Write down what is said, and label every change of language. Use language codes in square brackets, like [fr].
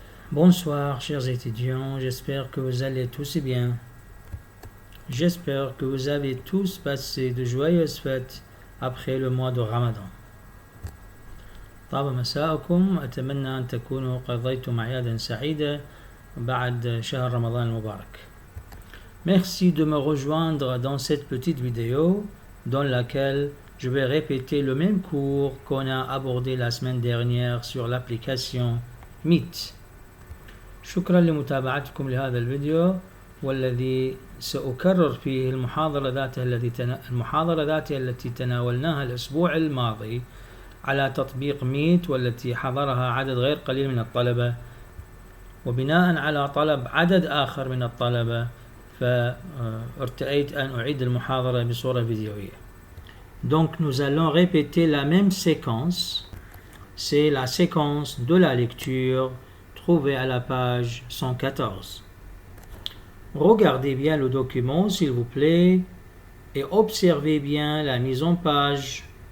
[fr] Bonsoir chers étudiants, j'espère que vous allez tous bien. J'espère que vous avez tous passé de joyeuses fêtes après le mois de Ramadan. [ar] طاب مساءكم، أتمنى أن تكونوا قضيتم أعيادا سعيدة بعد شهر رمضان المبارك. [fr] Merci de me rejoindre dans cette petite vidéo dans laquelle je vais répéter le même cours qu'on a abordé la semaine dernière sur l'application Meet. [ar] شكرا لمتابعتكم لهذا الفيديو والذي سأكرر فيه المحاضرة ذاتها التي تناولناها الأسبوع الماضي على تطبيق ميت، والتي حضرها عدد غير قليل من الطلبة، وبناء على طلب عدد آخر من الطلبة فارتأيت أن أعيد المحاضرة بصورة فيديوية. [fr] Donc nous allons répéter la même séquence, c'est la séquence de la lecture trouvée à la page 114. Regardez bien le document s'il vous plaît et observez bien la mise en page.